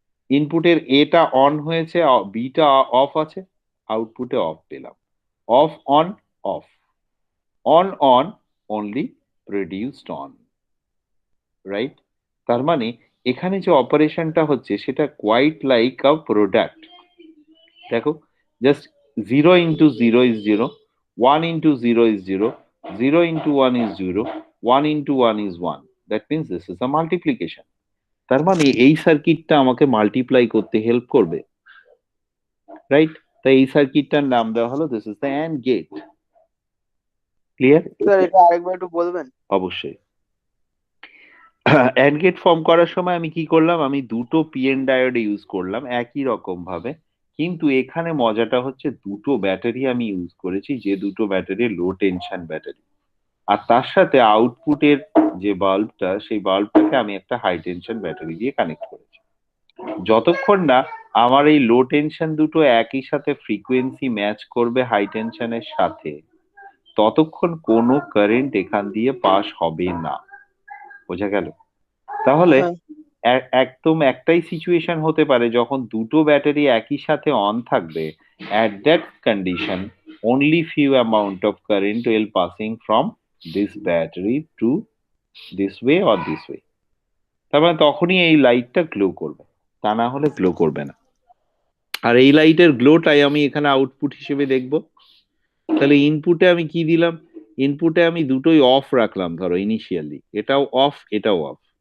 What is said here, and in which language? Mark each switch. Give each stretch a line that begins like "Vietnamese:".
Bangla: ইনপুটের এটা অন হয়েছে, বিটা অফ আছে, আউটপুটে অফ পেলাম। Of on of, on on only produced on, right? তার মানে এখানে যে অপারেশনটা হচ্ছে সেটা
English: Quite like a product. দেখো, just 0 into 0 is 0, 1 into 0 is 0, 0 into 1 is 0, 1 into 1 is 1, that means this is a multiplication.
Bangla: তার মানে এই সার্কিটটা আমাকে মাল্টিপ্লাই করতে হেল্প করবে, রাইট? তাই এই সার্কিটটার নাম দেওয়া হলো
English: This is the and gate.
Bangla: Clear? Sir এটা আরেকবার একটু বলবেন? অবশ্যই। অ্যান্ড গেট ফর্ম করার সময় আমি কি করলাম, আমি দুটো পিএন ডায়োড ইউজ করলাম একই রকম ভাবে, কিন্তু এখানে মজাটা হচ্ছে দুটো ব্যাটারি আমি ইউজ করেছি, যে দুটো ব্যাটারি লো টেনশন ব্যাটারি। আর তার সাথে আউটপুটের যে বাল্বটা, সেই বাল্বটাকে আমি একটা হাই টেনশন ব্যাটারি দিয়ে কানেক্ট করেছি। যতক্ষণ না আমার এই লো টেনশন দুটো একই সাথে ফ্রিকোয়েন্সি ম্যাচ করবে হাই টেনশনের সাথে, ততক্ষণ কোনো কারেন্ট এখান দিয়ে পাস হবে না। বোঝা গেল? তাহলে হ্যাঁ একদম একটাই সিচুয়েশন হতে পারে যখন দুটো ব্যাটারি একই সাথে অন থাকবে,
English: at that condition only few amount of current will passing from this battery to this way
Bangla: or this way। তার মানে তখনই এই লাইটটা গ্লো করবে, তা না হলে গ্লো করবে না। আর এই লাইটের গ্লোটাই আমি এখানে আউটপুট হিসেবে দেখব। তাহলে ইনপুটে আমি কি দিলাম, ইনপুটে আমি দুটোই অফ রাখলাম, ধরো ইনিশিয়ালি এটাও অফ এটাও অফ।